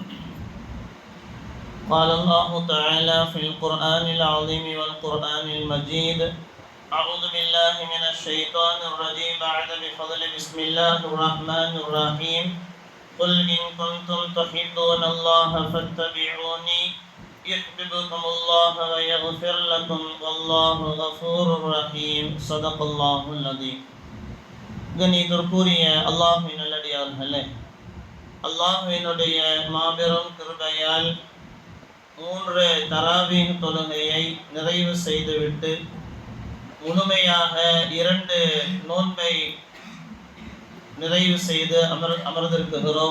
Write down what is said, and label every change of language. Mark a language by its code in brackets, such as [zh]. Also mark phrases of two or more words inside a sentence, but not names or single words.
[ar] قال الله تعالى في القرآن العظيم والقرآن المجيد: أعوذ بالله من الشيطان الرجيم بعد بفضل بسم الله الرحمن الرحيم. قل إن كنتم تحبون الله فاتبعوني يحببكم الله ويغفر لكم والله غفور رحيم. صدق الله العظيم. [ta] கண்ணியத்திற்குரிய அல்லாஹ்வின் நல்லடியார்களே, அல்லாஹ்வினுடைய மாபெரும் கிருபையால் 3 தராவீஹ் தொழுகையை நிறைவு செய்துவிட்டு முழுமையாக 2 நோன்பை நிறைவு செய்து அமர்ந்திருக்கிறோம்.